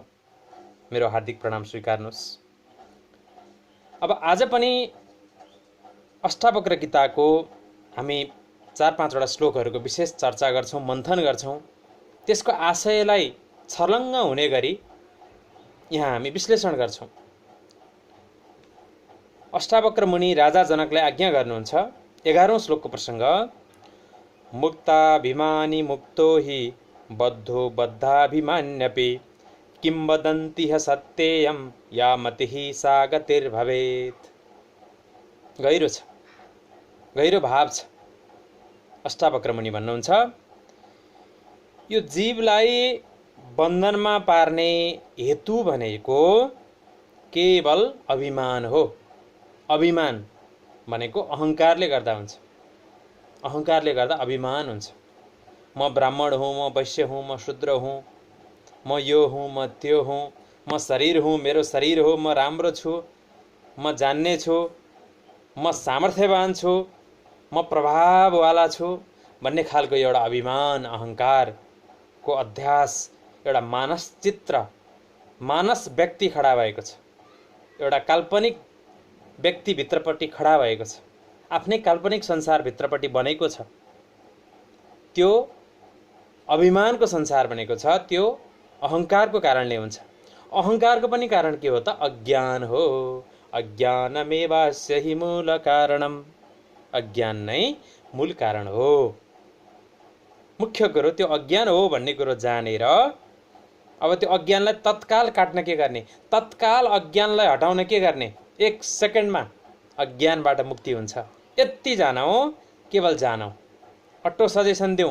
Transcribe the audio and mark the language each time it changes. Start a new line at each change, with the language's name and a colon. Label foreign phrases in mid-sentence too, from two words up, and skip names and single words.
Nepali: मेरो हार्दिक प्रणाम स्वीकार्नुहोस्। अब आज पनि अष्टावक्र गीताको हामी 4-5 श्लोकहरूको विशेष चर्चा गर्छौँ, मन्थन गर्छौँ। त्यसको आशयलाई छर्लङ्ग हुने गरी यहाँ हामी विश्लेषण गर्छौँ। अष्टावक्र मुनि राजा जनकलाई आज्ञा गर्नुहुन्छ। 11औं श्लोकको प्रसङ्ग,
Sanskrit: मुक्ताभिमानी मुक्तो हि बद्धो बद्धाभिमान्यपि किंवदन्ति सत्येयं या मतिः सा गतिर्भवेत्।
Nepali: गहिरो छ, गहिरो भाव छ। अष्टावक्र मुनि भन्नुहुन्छ, यो जीवलाई बन्धनमा पार्ने हेतु भनेको केवल अभिमान हो। अभिमान भनेको अहङ्कारले गर्दा हुन्छ। अहङ्कारले गर्दा अभिमान हुन्छ। म ब्राह्मण हुँ, म वैश्य हुँ, म शूद्र हुँ, म यो हुँ, म त्यो हुँ, म शरीर हुँ, मेरो शरीर हो, म राम्रो छु, म जान्ने छु, म सामर्थ्यवान छु, म प्रभाववाला छु भन्ने खालको एउटा अभिमान, अहङ्कारको अध्यास, एउटा मानस चित्र, मानस व्यक्ति खडा भएको छ। एउटा काल्पनिक व्यक्तिभित्रपट्टि खडा भएको छ। आफ्नै काल्पनिक संसारभित्रपट्टि बनेको छ। त्यो अभिमानको संसार बनेको छ। त्यो अहङ्कारको कारणले हुन्छ। अहङ्कारको पनि कारण के हो त? अज्ञान हो।
Sanskrit: अज्ञानमेवास्य हि मूल कारणम।
Nepali: अज्ञान नै मूल कारण हो। मुख्य कुरो त्यो अज्ञान हो भन्ने कुरो जानेर अब त्यो अज्ञानलाई तत्काल काट्न के गर्ने? तत्काल अज्ञानलाई हटाउन के गर्ने? 1 सेकेन्डमा अज्ञानबाट मुक्ति हुन्छ। यति जानौ, केवल जानौ,
English: auto suggestion
Nepali: देऊ।